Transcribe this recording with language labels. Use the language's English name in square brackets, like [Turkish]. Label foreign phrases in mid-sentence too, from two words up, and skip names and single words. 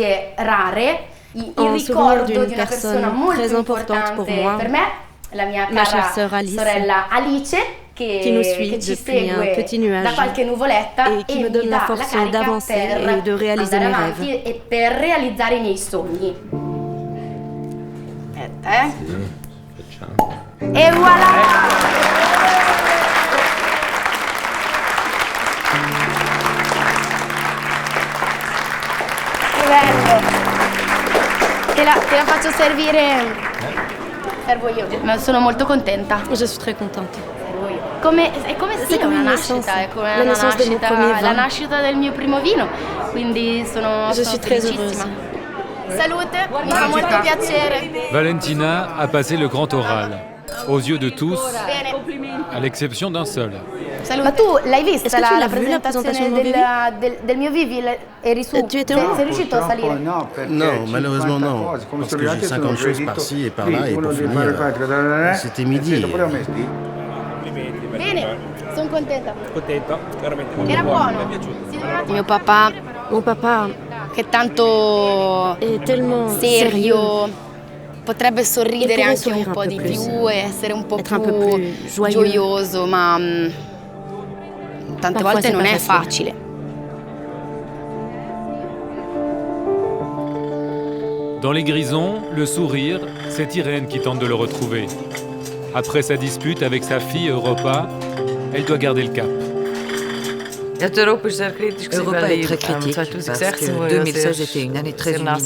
[French] En souvenir d'une personne très importante pour moi, ma chère sœur Alice, qui nous suit depuis un petit nuage et qui me donne la force d'avancer et de réaliser mes rêves. Et voilà! [Italian] Che bello! Te la faccio servire. Servo io, ma sono molto contenta. [French] Je suis très contente. [Italian] È come una nascita, è come [French] la naissance de mon premier vin. [Italian] La nascita del mio primo vino, quindi sono [French] Je suis très heureuse. [Italian] Salute, mi fa molto piacere. [French] Valentina a passé le grand oral, aux yeux de tous, à l'exception d'un seul. [Italian] Ma tu l'hai vista la presentazione del mio Vivi? Eri su? [French] Tu étais où? [Italian] Sei riuscito a salire? [French] Non, malheureusement non. Parce que j'ai 50 choses par-ci et par-là et pour finir, c'était midi. [Italian] Bene, sono contenta. Era buono. [French] Mon papa, [Italian] che tanto è tellement serio, potrebbe sorridere anche un po' di più e essere un po' più gioioso, ma tante volte non è facile. [French] Dans les Grisons, le sourire, c'est Irène qui tente de le retrouver. Après sa dispute avec sa fille Europa, elle doit garder le cap. Europa est très critique parce que 2016 était une année très humide.